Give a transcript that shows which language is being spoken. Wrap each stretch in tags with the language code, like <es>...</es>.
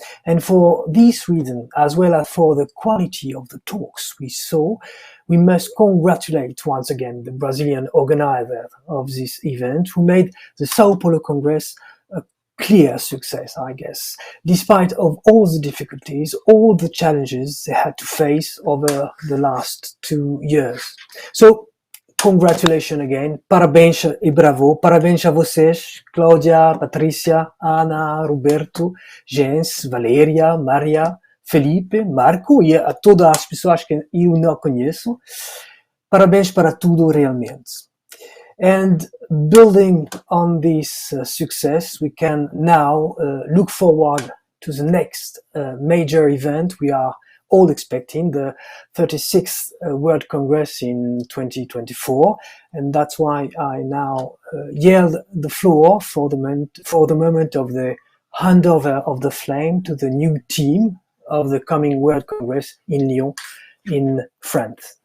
<en>And for this reason, as well as for the quality of the talks we saw, we must congratulate once again the Brazilian organizer of this event, who made the Sao Paulo Congress a clear success, I guess, despite of all the difficulties, all the challenges they had to face over the last 2 years. So, congratulations again,</en> <pt>parabéns e bravo, parabéns a vocês, Cláudia, Patrícia, Ana, Roberto, Jens, Valéria, Maria, Felipe, Marco e a todas as pessoas que eu não conheço. Parabéns para tudo realmente.</pt> <en>And building on this success, we can now look forward to the next major event we are all expecting, the 36th World Congress in 2024. And that's why I now yield the floor for the moment of the handover of the flame to the new team of the coming World Congress in Lyon, in France.</en>